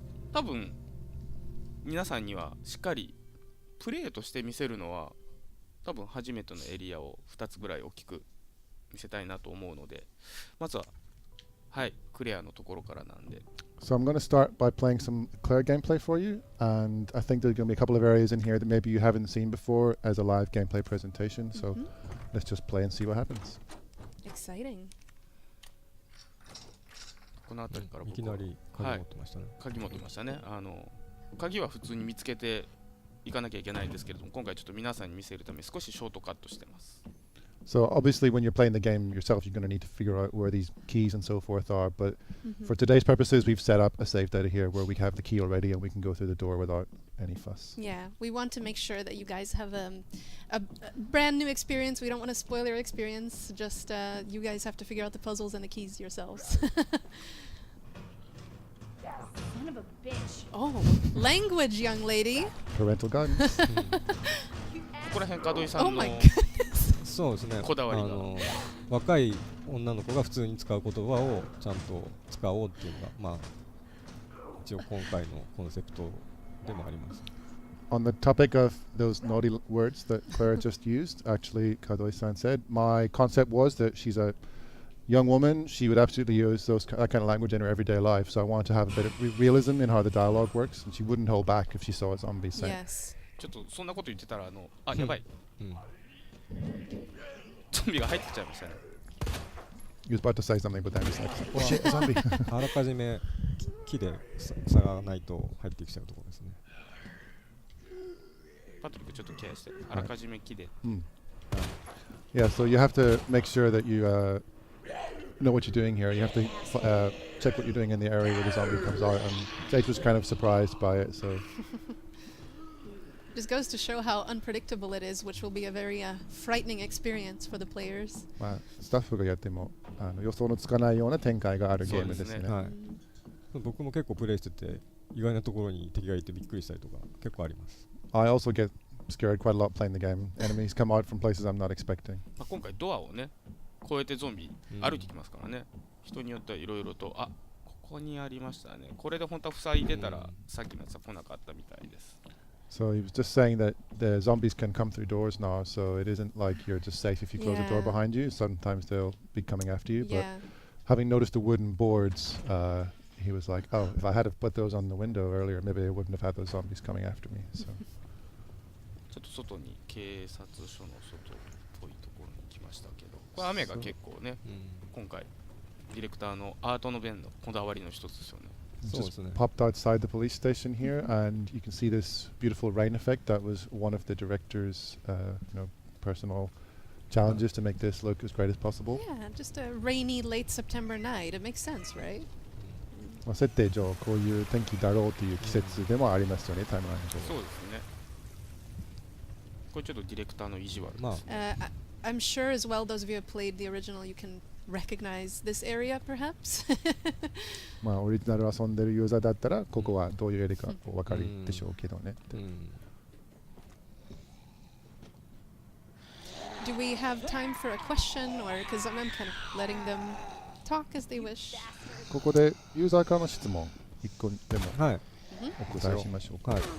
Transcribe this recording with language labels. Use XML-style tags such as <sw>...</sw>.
<ja>多分皆さんにはしっかりプレイとして見せるのは多分初めてのエリアを2つぐらい大きく見せたいなと思うので、まずははいクレアのところからなんで。</ja> <en>So I'm going to start by playing some Claire gameplay for you, and I think there's going to be a couple of areas in here that maybe you haven't seen before as a live gameplay presentation. So let's just play and see what happens. Exciting.</en> <ja>この辺りからいきなり鍵持ってましたね。鍵持ってましたね。鍵は普通に見つけていかなきゃいけないんですけれども、今回ちょっと皆さんに見せるために少しショートカットしてます。</ja> <en>So obviously when you're playing the game yourself, you're going to need to figure out where these keys and so forth are. But for today's purposes, we've set up a safe data here where we have the key already and we can go through the door without any fuss. Yeah, we want to make sure that you guys have a brand new experience. We don't want to spoil your experience. Just you guys have to figure out the puzzles and the keys yourselves. Son of a bitch. Oh, language, young lady. Parental guidance.</en> <ja>ここら辺門井さん</ja> <en>Oh</en> <ja>の</ja> <en>my goodness.</en> <ja>そうですね。こだわりが若い女の子が普通に使う言葉をちゃんと使おうっていうのが一応今回のコンセプトでもあります。</ja> <en>On the topic of those naughty words that Claire just used, actually, Kadoi-san said, my concept was that she's a young woman. She would absolutely use that kind of language in her everyday life. So I wanted to have a bit of realism in how the dialogue works, and she wouldn't hold back if she saw a zombie saying. Yes.</en> <ja>ちょっとそんなこと言ってたらやばい。ゾンビが入ってきちゃいましたね。</ja> <en>He was about to say something, but then he's like, oh shit, a zombie.</en> <ja>あらかじめ木で塞がないと入ってきちゃうところですね。パトリックちょっとケアして、あらかじめ木で。</ja> <en>Yeah, so you have to make sure that you know what you're doing here. You have to check what you're doing in the area where the zombie comes out. And Jake was kind of surprised by it, so. Just goes to show how unpredictable it is, which will be a very frightening experience for the players.</en> <ja>まあスタッフがやっても予想のつかないような展開があるゲームですね。はい。僕も結構プレイしてて意外なところに敵がいてびっくりしたりとか結構あります。</ja> <en>I also get scared quite a lot playing the game. Enemies come out from places I'm not expecting.</en> <ja>まあ今回ドアをね、越えてゾンビ歩いてきますからね。人によってはいろいろと、あ、ここにありましたね。これで本当は塞いでたらさっきのやつは来なかったみたいです。</ja> <en>So he was just saying that the zombies can come through doors now, so it isn't like you're just safe if you close the door behind you. Sometimes they'll be coming after you. But having noticed the wooden boards, he was like, oh, if I had have put those on the window earlier, maybe I wouldn't have had those zombies coming after me. So.</en> <ja>ちょっと外に警察署の外っぽいところに来ましたけど、これ雨が結構ね、今回ディレクターのアートの弁のこだわりの一つですよね。</ja> <en>Just popped outside the police station here, and you can see this beautiful rain effect. That was one of the director's, personal challenges to make this look as great as possible. Yeah, just a rainy late September night. It makes sense, right?</en> <ja>まあ設定上こういう天気だろうという季節でもありますよね、タイムライン上。そうですね。これちょっとディレクターの意地悪です。</ja> <en>I'm sure as well, those of you who have played the original, you can recognize this area, perhaps.</en> <ja>まあオリジナル遊んでるユーザーだったらここはどういうエリアかお分かりでしょうけどね。</ja> <en>Do we have time for a question, or because I'm kind of letting them talk as they wish?</en> <ja>ここでユーザーからの質問1個でもお答えしましょうか。</ja>